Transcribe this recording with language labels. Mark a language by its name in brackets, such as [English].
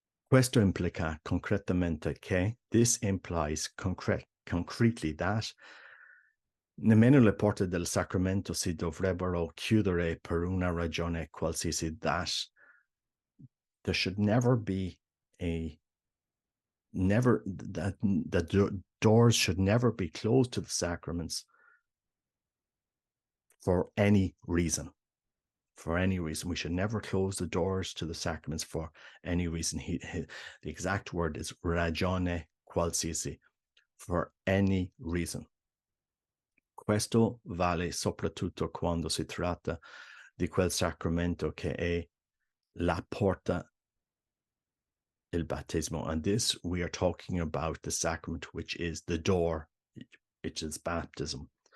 [Italian] Questo implica concretamente che, [English] this implies concretely that [Italian] nemmeno le porte del sacramento si dovrebbero chiudere per una ragione qualsiasi, [English] that there should never be that doors should never be closed to the sacraments for any reason. For any reason. We should never close the doors to the sacraments for any reason. The exact word is [Italian] ragione qualsiasi, [English] for any reason. [Italian] Questo vale soprattutto quando si tratta di quel sacramento che è la porta, il battesimo. [English] And this, we are talking about the sacrament, which is the door, which is baptism.